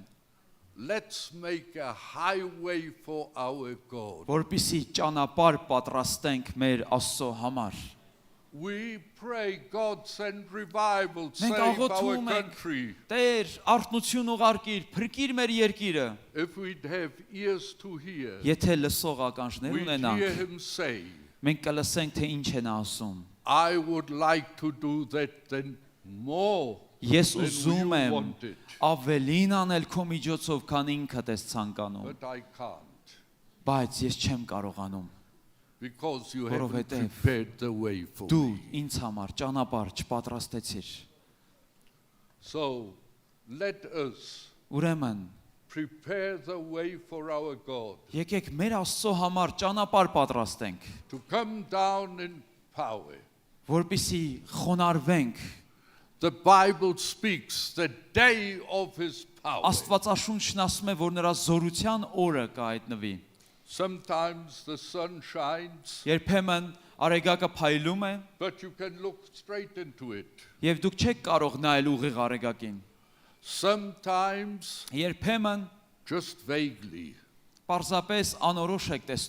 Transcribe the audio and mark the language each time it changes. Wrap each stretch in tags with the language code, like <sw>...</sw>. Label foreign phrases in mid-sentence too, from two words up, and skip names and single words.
<en>Let's make a highway for our God.</en> <hy>որպիսի ճանապարհ պատրաստենք մեր Աստծո համար։</hy> <en>We pray God send revival,</en> <hy>Մենք</hy> <en>save our</en> <hy>աղոթում ենք,</hy> <en>country.</en> <hy>Տեր, արթնություն ուղարկիր, փրկիր մեր երկիրը։</hy> <en>If we'd have ears to hear,</en> <hy>Եթե լսող ականջներ</hy> <en>we'd hear</en> <hy>ունենանք,</hy> <en>him say,</en> <hy>մենք կլսենք, թե ինչ են ասում։</hy> <en>I would like to do that then more</en> <hy>Ես</hy> <en>than</en> <hy>ուզում</hy> <en>you</en> <hy>եմ</hy> <en>wanted,</en> <hy>ավելին անել քո միջոցով, քան ինքդ ես ցանկանում,</hy> <en>but I can't</en> <hy>բայց ես չեմ կարողանում,</hy> <en>because you haven't</en> <hy>որովհետև</hy> <en>prepared the way for</en> <hy>դու</hy> <en>me.</en> <hy>ինձ համար ճանապարհ չպատրաստեցիր։</hy> <en>So let us</en> <hy>Ուրեմն,</hy> <en>prepare the way for our God</en> <hy>եկեք մեր Աստծո համար ճանապարհ պատրաստենք,</hy> <en>to come down in power.</en> <hy>որպիսի խոնարհվենք</hy> <en>The Bible speaks the day of his power.</en> <hy>Աստվածաշունչն ասում է, որ նրա զորության օրը կհայտնվի։</hy> <en>Sometimes the sun shines,</en> <hy>Երբեմն արեգակը փայլում է,</hy> <en>but you can look straight into it.</en> <hy>եւ դուք չեք կարող նայել ուղիղ արեգակին։</hy> <en>Sometimes</en> <hy>Երբեմն</hy> <en>just vaguely.</en> <hy>պարզապես անորոշ եք տեսնում</hy>